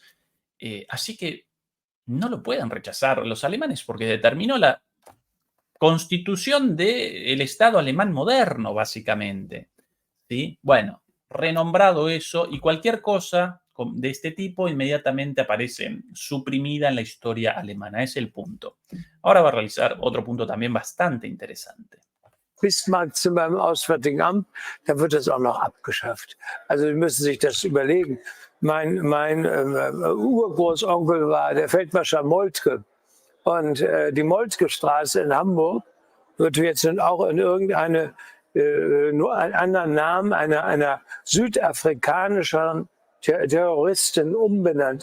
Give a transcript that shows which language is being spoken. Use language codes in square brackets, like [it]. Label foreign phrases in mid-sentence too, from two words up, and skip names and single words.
[es] Así que no lo pueden rechazar los alemanes porque determinó la constitución del Estado alemán moderno, básicamente. ¿Sí? Bueno, renombrado eso y cualquier cosa de este tipo inmediatamente aparece suprimida en la historia alemana. Es el punto. Ahora va a realizar otro punto también bastante interesante. [de] Bismarck-Zimmer im Auswärtigen Amt, da wird das auch noch abgeschafft. Also Sie müssen sich das überlegen. Mein Urgroßonkel war der Feldmarschall Moltke. Und die Moltke-Straße in Hamburg wird jetzt auch in irgendeine, nur einen anderen Namen einer südafrikanischen Terroristin umbenannt.